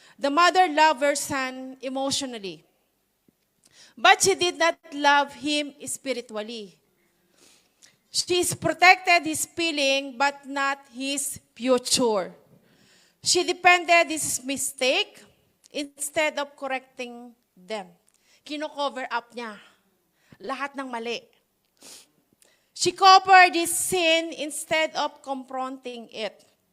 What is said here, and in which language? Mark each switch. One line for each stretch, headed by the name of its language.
English: The mother loved her son emotionally. But she did not love him spiritually. She protected his feeling, but not his future. She defended his mistake instead of correcting them.
Filipino: Kino-cover up niya lahat ng mali.
English: She covered his sin instead of confronting it.